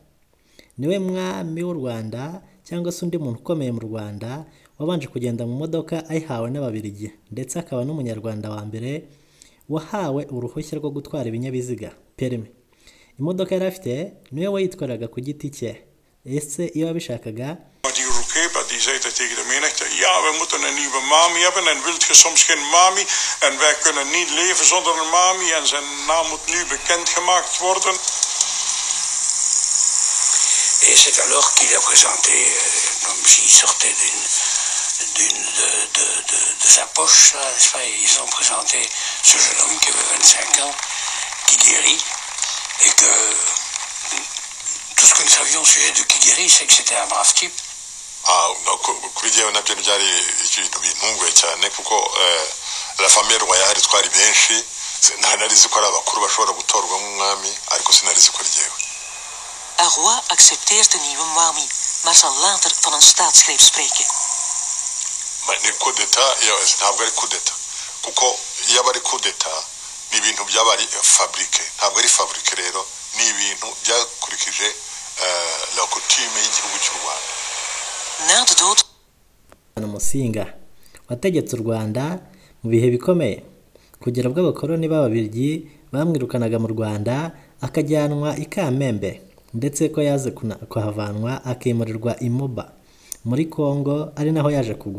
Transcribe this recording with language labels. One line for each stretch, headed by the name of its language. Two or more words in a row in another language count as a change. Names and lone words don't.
Kinyarwanda: Niwe mwami w'u Rwanda cyangwa se undi muntu ukomeye mu Rwanda wabanje kugenda mu modoka ayihawe n'Ababiligi, ndetse akaba n'umunyarwanda wa mbere wahawe uruhushya rwo gutwara ibinyabiziga, permis. Imodoka yari afite niwe wayitwaraga ku giti cye. Ese iyo wabishakaga
Dutch: die Roekeba die zei tegen de menigte, ja, we moeten een nieuwe mami hebben en wilt je soms geen mami en wij kunnen niet leven zonder een mami en zijn naam moet nu bekendgemaakt worden.
French: Et c'est alors qu'il a présenté, comme s'il sortait de sa poche, n'est-ce pas, ils ont présenté ce jeune homme qui avait 25 ans, qui guérit, et que tout ce que nous savions au sujet de Kigeri, c'est que c'était un brave type.
Kinyarwanda: kuri jyewe nabyo byari ibintu bintunguye cyane kuko
French: la famille royale
Kinyarwanda: twari benshi narizi ko ari abakuru bashobora gutorwa nk'umwami ariko sinarizi ko ryewe.
Dutch: Een roi accepteert de nieuwe Mwami, maar zal later van een staatsgreep spreken.
Kinyarwanda: Ni
French: coup d'etat
Kinyarwanda: ntabwo ari
French: coup d'etat
Kinyarwanda: kuko iyo aba ari
French: coup d'etat
Kinyarwanda: ni ibintu by'abari fabrique ntabwo ari fabrique rero ni ibintu byakurikije
French: la coutume
Kinyarwanda: y'igihugu cy'u Rwanda.
Dutch: Na de dood
Kinyarwanda: Musinga wategetse u Rwanda mu bihe bikomeye kugera ubwo abakoloni b'Ababiligi bamwirukanaga mu Rwanda akajyanwa i Kamembe ndetse ko yaze kuhavanwa akimurirwa i Moba muri Kongo ari naho yaje kugwa.